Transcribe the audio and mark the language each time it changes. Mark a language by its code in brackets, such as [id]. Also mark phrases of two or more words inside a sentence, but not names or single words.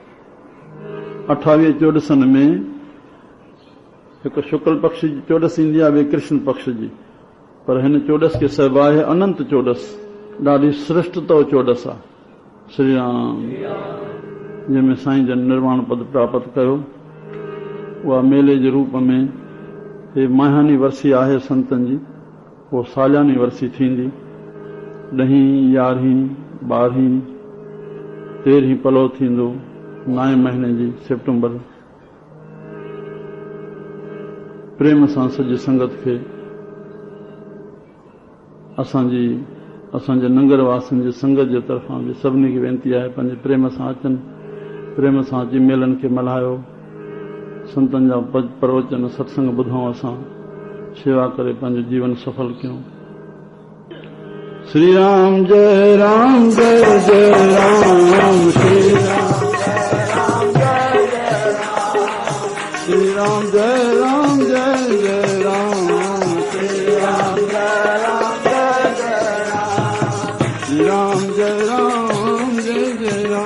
[sd] 28 चोॾसनि में हिकु शुक्ल पक्ष जी चोॾस ईंदी आहे, ॿिए कृष्ण पक्ष जी, पर हिन चोॾस खे सभु आहे अनंत चोॾस, ॾाढी श्रेष्ठ तो चोॾस आहे। श्री राम जंहिंमें साईं जन निर्वाण पद प्राप्त कयो, उहा मेले जे रूप में हे माहानी वर्सी आहे संतनि जी, उहो सालियानी वर्सी थींदी। 10, 11, 12, 13 पलो थींदो 9 महीने जी सेप्टेम्बर। प्रेम सां सॼी संगत खे असांजे नंगर वासियुनि जी संगत जे तरफ़ां बि सभिनी खे वेनती आहे, पंहिंजे प्रेम सां अचनि, प्रेम सां अची मेलनि खे मल्हायो, संतनि जा प्रवचन सत्संग ॿुधूं, असां शेवा करे पंहिंजो जीवन सफल कयूं। [hi] श्री राम जय राम जय जय राम, श्री राम श्री राम जय राम जय जय राम, श्री राम जय राम जय जय राम, श्री राम जय राम जय जय